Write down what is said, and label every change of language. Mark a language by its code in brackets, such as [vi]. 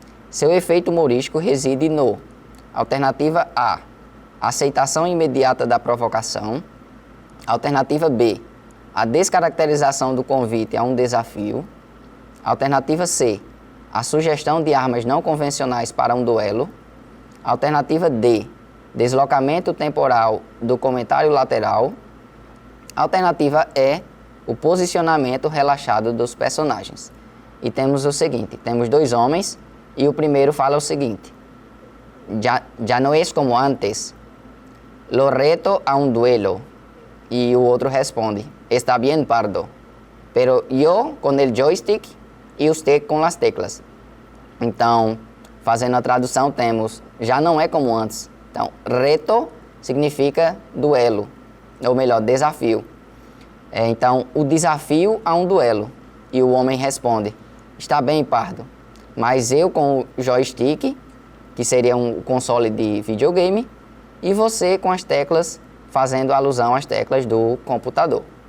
[pt] Seu efeito humorístico reside no: alternativa A, aceitação imediata da provocação; alternativa B, a descaracterização do convite a um desafio; alternativa C, a sugestão de armas não convencionais para um duelo; alternativa D, deslocamento temporal do comentário lateral; alternativa E, o posicionamento relaxado dos personagens. E temos o seguinte, temos dois homens e o primeiro fala o seguinte: [es] ya no es como antes, lo reto a un duelo. [pt] E o outro responde: [es] está bien, pardo, pero yo con el joystick e usted com las teclas. [pt] Então, fazendo a tradução, temos já não é como antes. Então, reto significa duelo, ou melhor, desafio. Então, o desafio a um duelo. E o homem responde: está bem, pardo, mas eu com o joystick, que seria um console de videogame, e você com as teclas, fazendo alusão às teclas do computador.